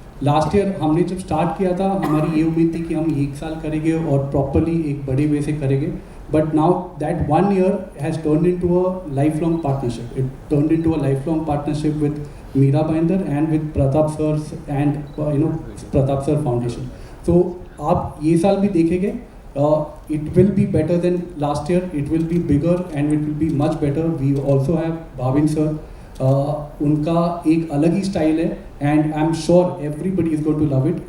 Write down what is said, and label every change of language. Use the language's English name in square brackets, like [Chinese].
[Hindi] Last year हमने जब start किया था, हमारी ये उम्मीद थी कि हम 1 साल करेंगे और प्रॉपरली एक बड़े वे से करेंगे, [English] But now that 1 year has turn into a life long partnership. It turn into a life long partnership with Meera Bhayandar and with Pratap sir and Pratap sir foundation. [Hindi] तो आप ये साल भी देखेंगे, [English] it will be better than last year, it will be bigger and it will be much better. We also have Bhavin sir, [Hindi] उनका एक अलग ही style है [English] And I am sure everybody is going to love it.